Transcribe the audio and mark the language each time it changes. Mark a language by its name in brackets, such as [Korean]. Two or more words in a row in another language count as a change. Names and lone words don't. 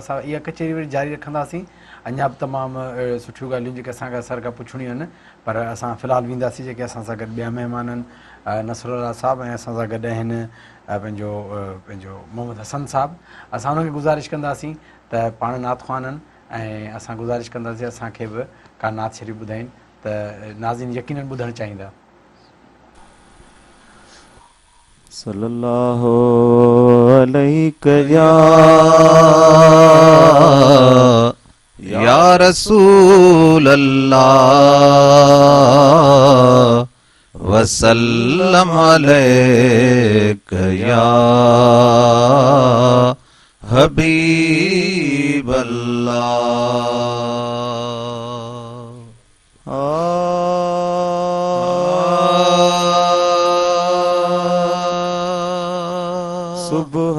[Sindhi] असां इहा कचेरी वरी जारी रखंदासीं. अञा बि तमामु सुठियूं ॻाल्हियूं जेके असांखे असर खां पुछणियूं आहिनि, पर असां फ़िलहालु वेंदासीं जेके असां सां गॾु ॿिया महिमान आहिनि, नसरुल्ला साहब, ऐं असां सां गॾु आहिनि पंहिंजो मोहम्मद हसन साहब. असां हुनखे गुज़ारिश कंदासीं त पाण नात ख़्वान आहिनि, ऐं असां गुज़ारिश कंदासीं असांखे बि का नात शरीफ़ ॿुधाइनि त नाज़रीन यकीनन ॿुधणु चाहींदा. [Arabic] صلى الله عليه يا رسول الله وسلم عليك يا حبيب صبح